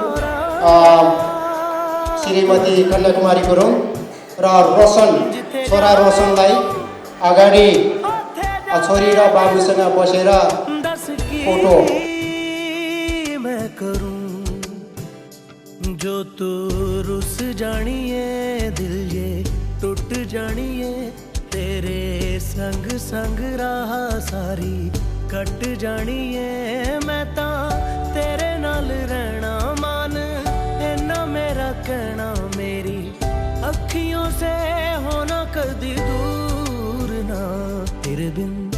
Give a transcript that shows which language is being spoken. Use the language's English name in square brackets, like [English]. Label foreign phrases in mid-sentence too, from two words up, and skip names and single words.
[Nepali] श्रीमती कन्याकुमारी गुरुङ र रोशन छोरा रोशनलाई अगाडि छोरी र बाबुसँग बसेर फोटो [Punjabi] ਜੋ ਤੂ ਰੁਸ ਜਾਣੀਏ ਦਿਲ ਯੇ ਟੁੱਟ ਜਾਣੀਏ ਤੇਰੇ ਸੰਗ ਸੰਗ ਰਹਾ ਸਾਰੀ ਕੱਟ ਜਾਣੀਏ ਮੈਂ ਤਾਂ ਤੇਰੇ ਨਾਲ ਰਹਿਣਾ ਮੰਨ ਇੰਨਾ ਮੇਰਾ ਕਹਿਣਾ ਮੇਰੀ ਅੱਖੀਆਂ ਸੇ ਹੋਣਾ ਕਦੀ ਦੂਰ ਨਾ ਤੇਰੇ ਬਿਨ